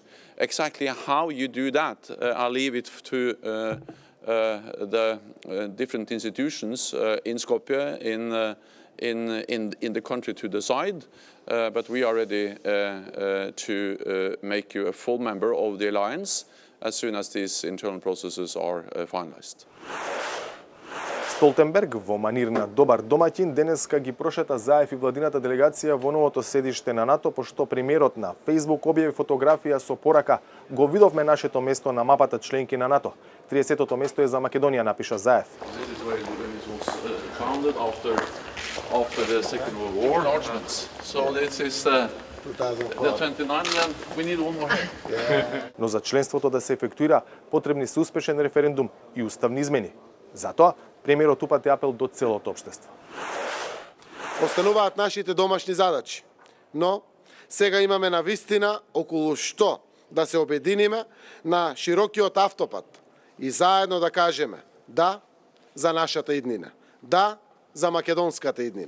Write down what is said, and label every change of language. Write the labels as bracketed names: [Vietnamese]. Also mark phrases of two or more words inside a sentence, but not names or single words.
[English] Exactly how you do that, I'll leave it to the different institutions in Skopje, in the country to decide, but we are ready to make you a full member of the alliance as soon as these internal processes are finalized. [Macedonian] Столтенберг во манир на добар домаќин денеска ги прошета Заев и владината делегација во новото седиште на НАТО, пошто премиерот на Facebook објави фотографија со порака "Го видовме нашето место на мапата членки на НАТО. 30-тото место е за Македонија", напиша Заев. [English] After the Second World War, so this is the 29, and we need one more. [Macedonian] Но за членството да се ефектуира потребни се успешен референдум и уставни измени. Затоа премиерот упати апел до целото општество. Остануваат нашите домашни задачи, но сега имаме навистина околу што да се обединиме на широкиот автопат и заедно да кажеме да за нашата иднина, да за македонската иднина.